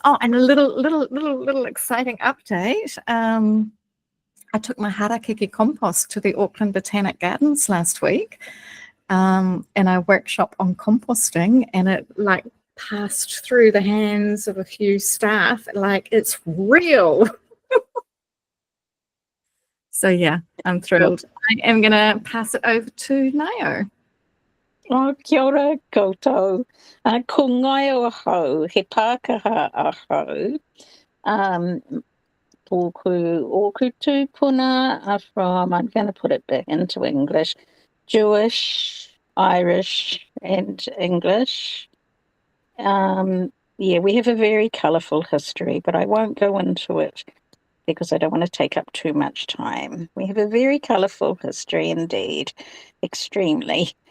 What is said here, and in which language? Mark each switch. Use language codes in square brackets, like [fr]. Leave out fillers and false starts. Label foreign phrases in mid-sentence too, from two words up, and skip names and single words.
[en] Oh, and a little exciting update. I took my harakeke compost to the Auckland Botanic Gardens last week, and I workshop on composting, and it passed through the hands of a few staff. It's real. So yeah, I'm thrilled. I am gonna pass it over to Nayo. [mi] Oh, kia ora koutou. Ko ngai o ahau, he Pākaha ahau. Tōku tūpuna [en] from, I'm going to put it back into English, Jewish, Irish, and English. We have a very colourful history, but I won't go into it because I don't want to take up too much time. We have a very colourful history indeed, extremely.